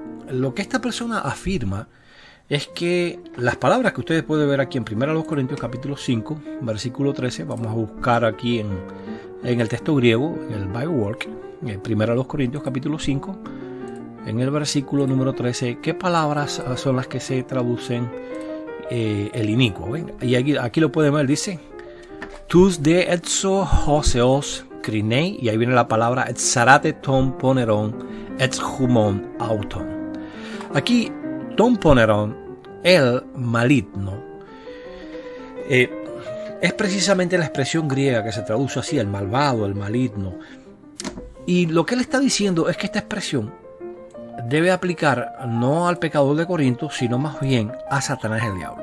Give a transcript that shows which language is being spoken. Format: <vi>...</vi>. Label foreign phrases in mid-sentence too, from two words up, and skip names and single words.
<es>Lo que esta persona afirma es que las palabras que ustedes pueden ver aquí en 1 Corintios capítulo 5, versículo 13, vamos a buscar aquí en el texto griego, en el Bible Work, en 1 Corintios capítulo 5, en el versículo número 13, ¿qué palabras son las que se traducen el inicuo? ¿Ven? Y aquí lo pueden ver, dice:</es> <el>τοὺς δὲ ἔξω ὁ θεὸς κρινεῖ,</el> <es>y ahí viene la palabra</es> <el>ἐξάρατε τὸν πονηρὸν ἐξ ὑμῶν αὐτῶν. Aquí, τὸν πονηρόν,</el> <es>el maligno, es precisamente la expresión griega que se traduce así, el malvado, el maligno. Y lo que él está diciendo es que esta expresión debe aplicar no al pecador de Corinto, sino más bien a Satanás el diablo.</es>